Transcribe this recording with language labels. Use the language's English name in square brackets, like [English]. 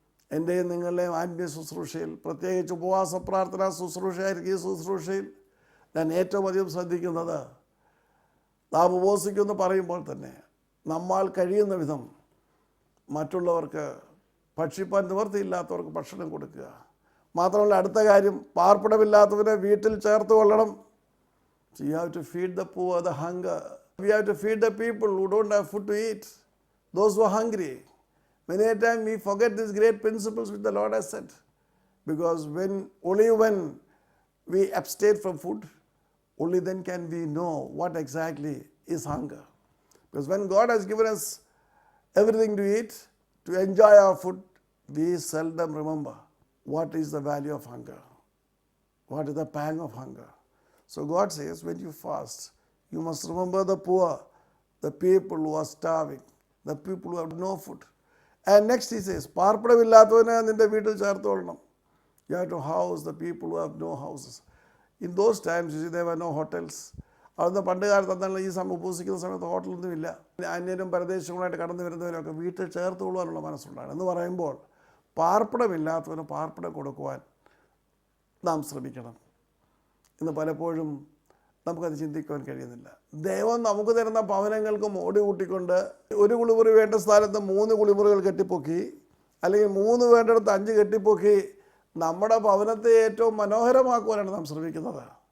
[Malayalam] എൻ്റെയും നിങ്ങളുടെയും ആത്മീയ ശുശ്രൂഷയിൽ, പ്രത്യേകിച്ച് ഉപവാസ പ്രാർത്ഥന ശുശ്രൂഷയായിരിക്കും ഈ ശുശ്രൂഷയിൽ ഞാൻ ഏറ്റവും അധികം ശ്രദ്ധിക്കുന്നത്, നാം ഉപവസിക്കുമെന്ന് പറയുമ്പോൾ തന്നെ നമ്മാൽ കഴിയുന്ന വിധം മറ്റുള്ളവർക്ക് ഭക്ഷിപ്പാൻ നിവൃത്തിയില്ലാത്തവർക്ക് ഭക്ഷണം കൊടുക്കുക. മാത്രമല്ല, അടുത്ത കാര്യം, പാർപ്പിടമില്ലാത്തവരെ വീട്ടിൽ ചേർത്ത് കൊള്ളണം. [English] So you have to feed the poor, the hunger. We have to feed the people who don't have food to eat, those who are hungry. Many a time we forget these great principles which the Lord has said. Because only when we abstain from food, only then can we know what exactly is hunger. Because when God has given us everything to eat, to enjoy our food, we seldom remember what is the value of hunger, what is the pang of hunger. So God says, when you fast, you must remember the poor, the people who are starving, the people who have no food. And next he says, [Malayalam] പാർപ്പിടമില്ലാത്തവനെ നിൻ്റെ വീട്ടിൽ ചേർത്തോളണം. [English] You have to house the people who have no houses. In those times, you see, there were no hotels. [Malayalam] അതൊന്ന് പണ്ട് കാലത്ത് എന്നാൽ ഈ സമയം ഉപസിക്കുന്ന സമയത്ത് ഹോട്ടലൊന്നുമില്ല. അന്യരും പരദേശങ്ങളായിട്ട് കടന്നു വരുന്നവരൊക്കെ വീട്ടിൽ ചേർത്ത് കൊള്ളുവാനുള്ള മനസ്സുണ്ടാണ്. എന്ന് പറയുമ്പോൾ പാർപ്പിടമില്ലാത്തവന് പാർപ്പിടം കൊടുക്കുവാൻ നാം ശ്രമിക്കണം. ഇന്ന് പലപ്പോഴും നമുക്കത് ചിന്തിക്കുവാൻ കഴിയുന്നില്ല. ദൈവം നമുക്ക് തരുന്ന ഭവനങ്ങൾക്ക് മോടി കൂട്ടിക്കൊണ്ട് ഒരു കുളിമുറി വേണ്ട സ്ഥാനത്ത് 3 കുളിമുറികൾ കെട്ടിപ്പൊക്കി, അല്ലെങ്കിൽ 3 വേണ്ടിടത്ത് 5 കെട്ടിപ്പൊക്കി നമ്മുടെ ഭവനത്തെ ഏറ്റവും മനോഹരമാക്കുവാനാണ് നാം ശ്രമിക്കുന്നത്.